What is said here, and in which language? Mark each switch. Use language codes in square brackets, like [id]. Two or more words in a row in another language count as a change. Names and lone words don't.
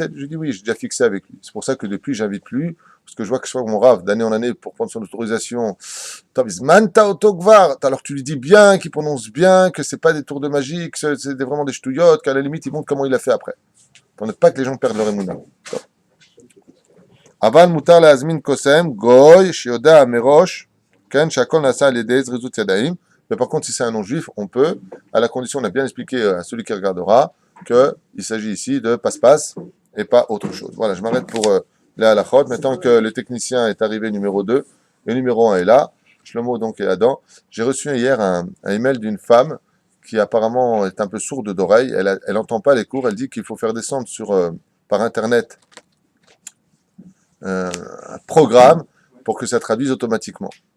[fr] Je dis oui, j'ai déjà fixé avec lui. C'est pour ça que depuis, j'invite plus, parce que je vois que mon rave, d'année en année, pour prendre son autorisation, [he] טוב, הזמנת אותו כבר, [fr] alors tu lui dis bien, qu'il prononce bien, que c'est pas des tours de magie, que c'est vraiment des ch'touillottes, qu'à la limite, il montre comment il a fait après. Pour ne pas que les gens perdent leur émouna. [he] אבל מותר להזמין קוסם, גוי, שיודע מראש, כן, שהכל נעשה על ידי זריזות ידיים. [fr] Mais par contre, si c'est un non-juif, on peut, à la condition, on a bien expliqué à celui qui regardera, qu'il s'agit ici de passe-passe et pas autre chose. Voilà, je m'arrête pour les halachot. Maintenant que le technicien est arrivé numéro 2, le numéro 1 est là, Shlomo donc est là-dedans. J'ai reçu hier un email d'une femme qui apparemment est un peu sourde d'oreille, elle n'entend pas les cours, elle dit qu'il faut faire descendre par Internet un programme pour que ça traduise automatiquement.